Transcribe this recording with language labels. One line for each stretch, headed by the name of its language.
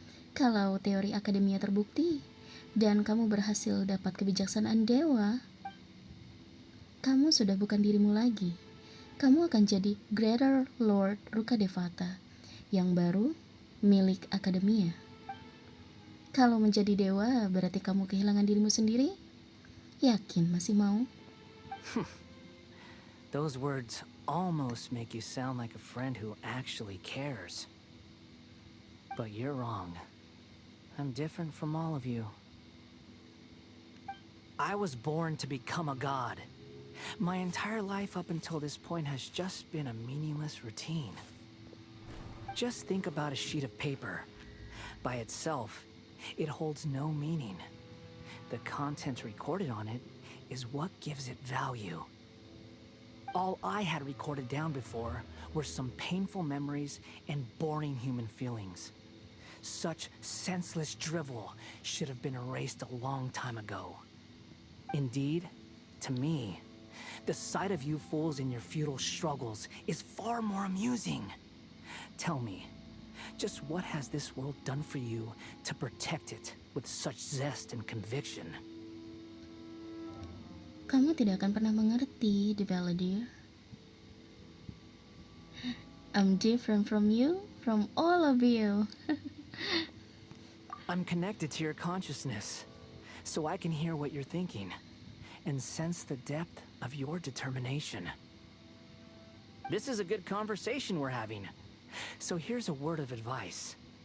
Indonesian: Kalau teori akademia terbukti, dan kamu berhasil dapat kebijaksanaan dewa, kamu sudah bukan dirimu lagi. Kamu akan jadi Greater Lord Rukadevata, yang baru milik akademia. Kalau menjadi dewa, berarti kamu kehilangan dirimu sendiri? Yakin masih mau?
English: Those words almost make you sound like a friend who actually cares. But you're wrong. I'm different from all of you. I was born to become a god. My entire life up until this point has just been a meaningless routine. Just think about a sheet of paper. By itself, it holds no meaning. The content recorded on it is what gives it value. All I had recorded down before were some painful memories and boring human feelings. Such senseless drivel should have been erased a long time ago. Indeed, to me, the sight of you fools in your futile struggles is far more amusing. Tell me, just what has this world done for you to protect it with such zest and conviction?
Indonesian: Kamu tidak akan pernah mengerti, The Balladeer.
English: I'm different from you, from all of you. I'm connected to your consciousness, so I can hear what you're thinking and sense the depth of your determination. This is a good conversation we're having. So here's a word of advice.